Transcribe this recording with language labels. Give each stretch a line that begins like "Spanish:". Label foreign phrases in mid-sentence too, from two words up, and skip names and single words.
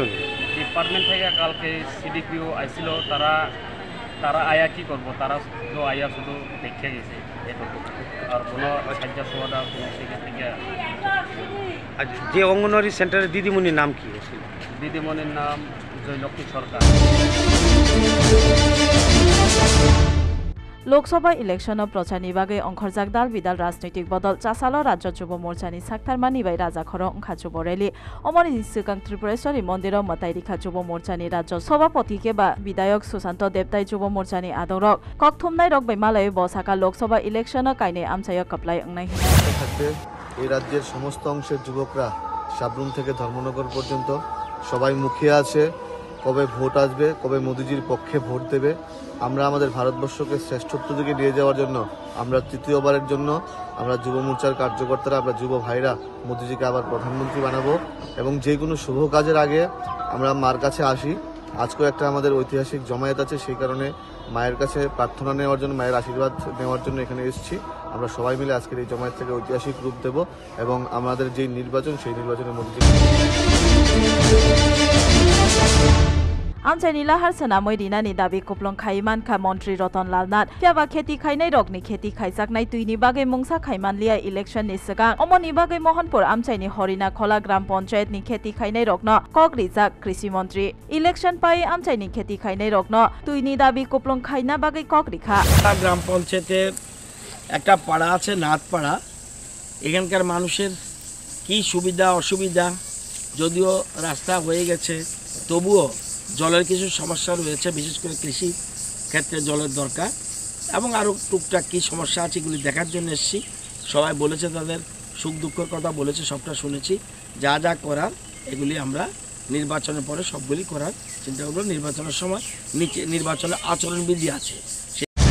Bangla: ডিপার্টমেন্ট থেকে কালকে সিডিপিও আইছিল তারা আয়া কি করব তারা তো আয়া শুধু দেখে গেছে এটুকু আর কোনো সাহায্য সুবিধা কোনো থেকে যে অঙ্গনওয়াড়ি সেন্টারের দিদিমণির নাম কি দিদিমণির নাম জয়লক্ষী সরকার
Kok Borok: लोकसभा इलेक्शन प्रचारनि बागै अंखरजाक दाल बिदाल राजनैतिक बदल चासालो राज्य जुब मोर्चानि साक्थारमानि बाय राजा खर अंखा जुब रेली अमरि सिगां त्रिपुरेश्वरी मन्दिराव मताइरिखा जुब मोर्चानि राज्य सभापति केबा विधायक सुशान्त देबताइ जुब मोर्चानि आदरक ककथुमनाय रक बैमालय बसाका लोकसभा इलेक्शन काइने आमचाय कप्लाय अंनाय
Bangla: থাকবে এই রাজ্যের সমস্ত অংশের যুবকরা সাবরুম থেকে ধর্মনগর পর্যন্ত সবাই মুখিয়ে আছে কবে ভোট আসবে কবে মোদিজির পক্ষে ভোট দেবে আমরা আমাদের ভারতবর্ষকে শ্রেষ্ঠত্ব দিকে নিয়ে যাওয়ার জন্য আমরা তৃতীয়বারের জন্য আমরা যুব মোর্চার কার্যকর্তারা আমরা যুব ভাইরা মোদিজিকে আবার প্রধানমন্ত্রী বানাবো এবং যে কোনো শুভ কাজের আগে আমরা মার কাছে আসি আজকেও একটা আমাদের ঐতিহাসিক জমায়েত আছে সেই কারণে মায়ের কাছে প্রার্থনা নেওয়ার জন্য মায়ের আশীর্বাদ নেওয়ার জন্য এখানে এসেছি আমরা সবাই মিলে আজকের এই জমায়েত থেকে ঐতিহাসিক রূপ দেব এবং আমাদের যে নির্বাচন সেই নির্বাচনে মোদিজি
Kok Borok: आमचाइनि लाहार सोनामै रिनानि दाबी कुप्लं खाइमानखा मन्त्री रतनलाल नाथ फ्याबा खेती खाइनाय रगनि खेती खाइजाकनाय तुइनि बागै मुंसा खाइमानलिया इलेक्शननि सिगां अमनि बागै मोहनपुर आमचाइनि हरिना खोला ग्राम पञ्चायतनि खेती खाइनाय रगन कगरिजाक कृषि मन्त्री इलेक्शन पाइ आमचाइनि खेती खाइनाय रगन तुइनि दाबी कुप्लं खाइना बागै कगरिखा
Bangla: গ্রাম পঞ্চায়েতের একটা পাড়া আছে নাথপাড়া এখানকার মানুষের কি সুবিধা অসুবিধা যদিও রাস্তা হয়ে গেছে তবুও জলের কিছু সমস্যা রয়েছে বিশেষ করে কৃষি ক্ষেত্রে জলের দরকার এবং আরও টুকটাক কী সমস্যা আছে এগুলি দেখার জন্য এসেছি সবাই বলেছে তাদের সুখ দুঃখের কথা বলেছে সবটা শুনেছি যা যা করার এগুলি আমরা নির্বাচনের পরে সবগুলি করার চিন্তা করব নির্বাচনের সময় নিচে নির্বাচনের আচরণবিধি আছে